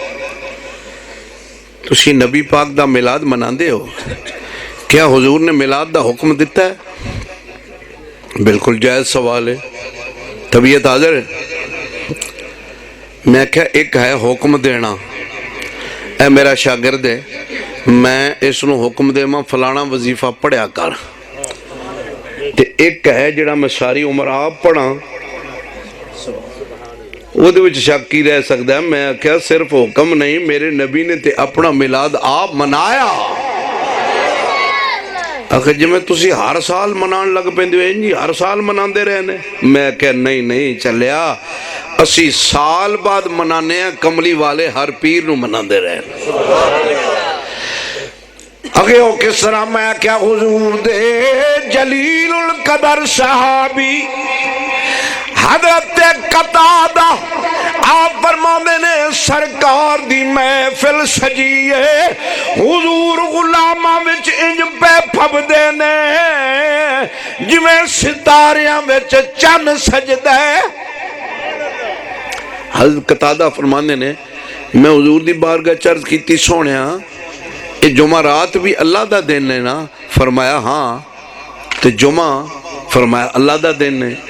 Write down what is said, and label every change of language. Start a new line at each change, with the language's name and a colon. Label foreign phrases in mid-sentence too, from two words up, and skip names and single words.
Punjabi: تسی نبی پاک دا میلاد مناندے ہو کیا حضور نے میلاد دا حکم دتا ہے بالکل جائز سوال ہے طبیعت حاضر ہے میں کیا ایک ہے حکم دینا اے میرا شاگرد ہے میں اس نوں حکم دیواں فلانا وظیفہ پڑھیا کر تے ایک ہے جہڑا میں ساری عمر آپ پڑھا ਉਹਦੇ ਵਿੱਚ ਸ਼ੱਕ ਹੀ ਰਹਿ ਸਕਦਾ میں آکھیا صرف حکم نہیں میرے نبی نے تے اپنا میلاد آپ منایا آخر جویں تسی ہر سال منان لگ پیندے ہو جی ہر سال مناتے رہے نے میں آکھیا نہیں نہیں چلیا اسی سال بعد منانے کملی والے ہر پیر نوں مناتے رہے اگے ہو کس طرح میں آکھیا حضور دے جلیل القدر صحابی حضرت قتادہ آپ فرماندے نے سرکار دی محفل سجیے حضور غلاماں وچ انج پہ پھبدے نے جویں ستاریاں وچ چن سجدے۔ حضرت قتادہ فرماندے نے میں حضور دی بارگاہ چرز کیتی سونیا یہ جمعرات بھی اللہ دا دن ہے نا؟ فرمایا ہاں۔ تے جمعہ فرمایا اللہ دا دن ہے۔